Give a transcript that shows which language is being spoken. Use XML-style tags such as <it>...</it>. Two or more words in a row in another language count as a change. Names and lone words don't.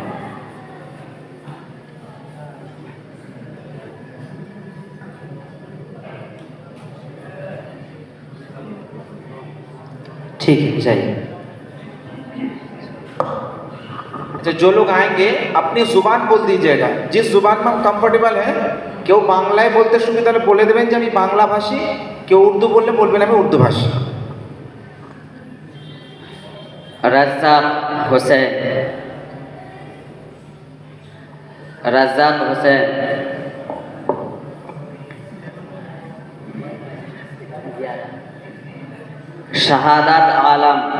<ur>ٹھیک ہے جائیے. اچھا، جو لوگ آئیں گے اپنی زبان بول دیجیے گا جس زبان میں ہم کمفرٹیبل ہیں.</ur> <bn>কেউ বাংলায় বলতে শুনি তাহলে বলে দেবেন যে আমি বাংলা ভাষী, কেউ উর্দু বললে বলবেন আমি উর্দু ভাষী.</bn> <ur>رزاق حسین، رزاق حسین، شہادت عالم،</ur>